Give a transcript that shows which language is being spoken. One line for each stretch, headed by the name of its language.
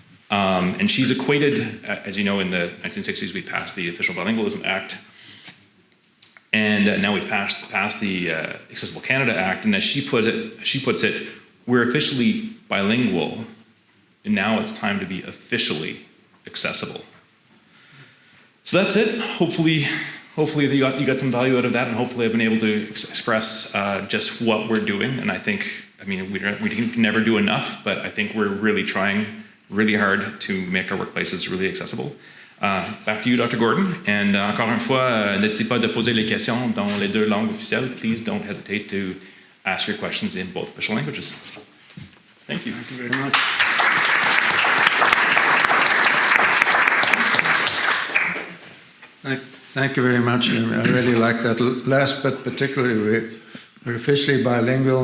English: And she's equated, as you know, in the 1960s, we passed the Official Bilingualism Act, and now we've passed the Accessible Canada Act, and as she puts it, we're officially bilingual, and now it's time to be officially accessible. So that's it. Hopefully you got some value out of that, and hopefully I've been able to express just what we're doing. And I think, we can never do enough, but I think we're really trying really hard to make our workplaces really accessible. Back to you, Dr. Gordon.
French: And encore une fois, n'hésitez pas de poser les questions dans les deux langues officielles.
English: Please don't hesitate to ask your questions in both official languages. Thank you. Thank you very much. Thank you very much. I really like that last bit particularly. We're officially bilingual.